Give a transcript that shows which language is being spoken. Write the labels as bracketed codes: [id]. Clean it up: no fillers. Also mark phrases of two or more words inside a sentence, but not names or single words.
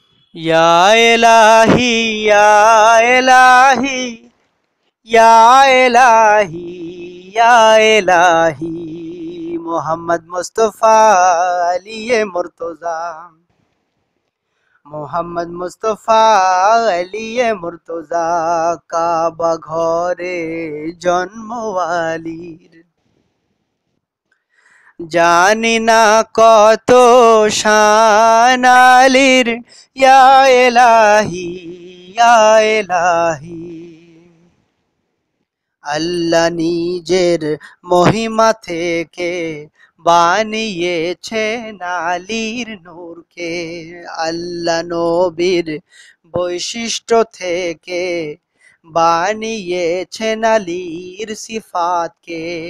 [ar] يا إلهي، يا إلهي، يا إلهي، يا إلهي, Muhammad Mustafa aliye Murtaza, Muhammad Mustafa aliye Murtaza, Kaaba ঘরে জন্মওয়ালির [bn] জানি না কত শান আলীর, [ar] يا إلهي، يا إلهي. [bn] আল্লাহ নিজের মহিমা থেকে বানিয়েছেন আলীর নূরকে, আল্লাহ নবীর বৈশিষ্ট্য থেকে বানিয়েছেন আলীর সিফাতকে।